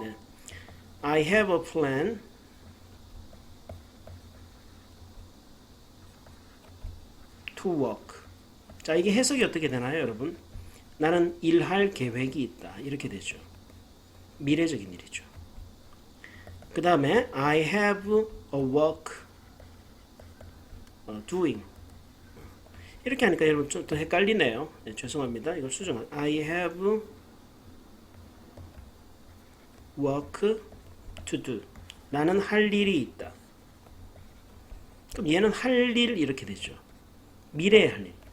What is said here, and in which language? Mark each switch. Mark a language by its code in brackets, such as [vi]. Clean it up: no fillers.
[en] 네. I have a plan to work. [ko] 자, 이게 해석이 어떻게 되나요, 여러분? 나는 일할 계획이 있다, 이렇게 되죠. 미래적인 일이죠. [en] 그 다음에 I have a work doing. [ko] 이렇게 하니까 여러분 좀 더 헷갈리네요. 네, 죄송합니다. 이걸 수정할. [en] I have work to do. [ko] 나는 할 일이 있다. 그럼 얘는 할 일 이렇게 되죠. 미래의 할 일.